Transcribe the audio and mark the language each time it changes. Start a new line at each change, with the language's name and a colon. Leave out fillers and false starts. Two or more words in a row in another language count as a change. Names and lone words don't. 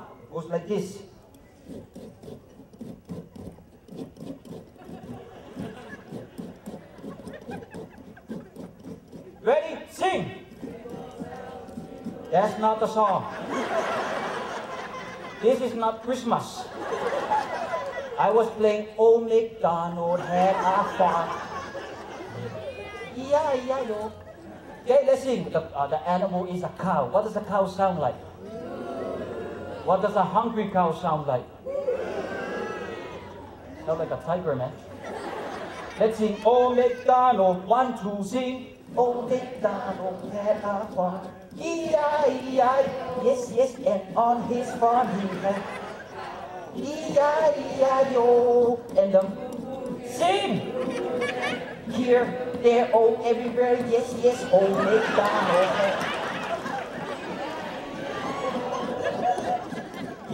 English: It goes like this. Ready? Sing! That's not the song. This is not Christmas. I was playing Old MacDonald had a farm. E-I-E-I-O. Okay, let's sing. The animal is a cow. What does a cow sound like? What does a hungry cow sound like? Sound like a tiger, man. Let's sing Old MacDonald, 1, 2, sing. Old MacDonald had a farm. E-I-E-I, yes, yes, and on his farm he had E-I-E-I-O, and sing! Here, there, oh, everywhere, yes, yes, Old MacDonald had.